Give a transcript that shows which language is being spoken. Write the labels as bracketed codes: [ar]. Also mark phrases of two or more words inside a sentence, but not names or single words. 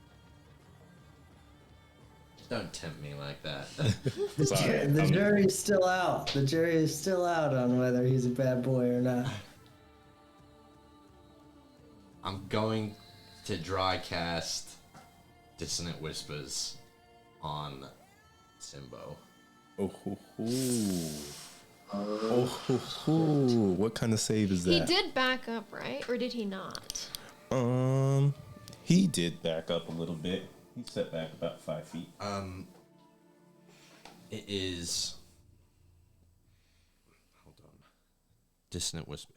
[en] Don't tempt me like that. Sorry, The I'm- jury's still out. The jury is still out on whether he's a bad boy or not. I'm going to dry cast Dissonant Whispers on Simbo. Oh, ho, ho. Oh, ho, ho. What kind of save is that? He did back up, right? Or did he not? He did back up a little bit. He stepped back about 5 feet. It is... Hold on. Dissonant Whisper.